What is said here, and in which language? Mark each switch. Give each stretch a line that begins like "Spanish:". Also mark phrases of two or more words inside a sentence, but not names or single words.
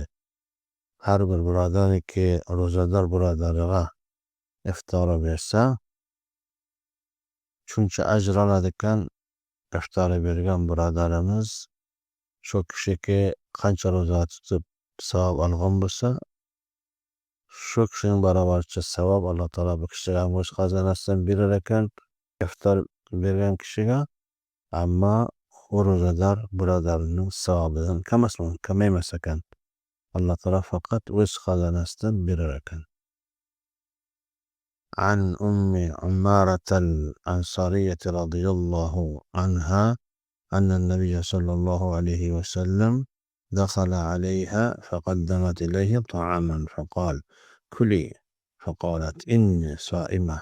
Uzbek: Har bir birodarki ro'zador birodariga iftor bersa, shuncha ajr oladigan iftor bergan birodarimiz shu kishiki qancha ro'za tutib savob olgan bo'lsa, shu kishining barobarcha savob Alloh taolo bu kishiga ham o'z xazonasidan berar ekan, iftor bergan kishiga. Ammo u ro'zador birodarining savobidan kamaymas ekan. Alloh taolo faqat o'z xazonasidan berar ekan.
Arabic: عن أم عمارة الأنصارية رضي الله عنها أن النبي صلى الله عليه وسلم دخل عليها فقدمت إليه طعاما فقال: كلي. فقالت: إني صائمة.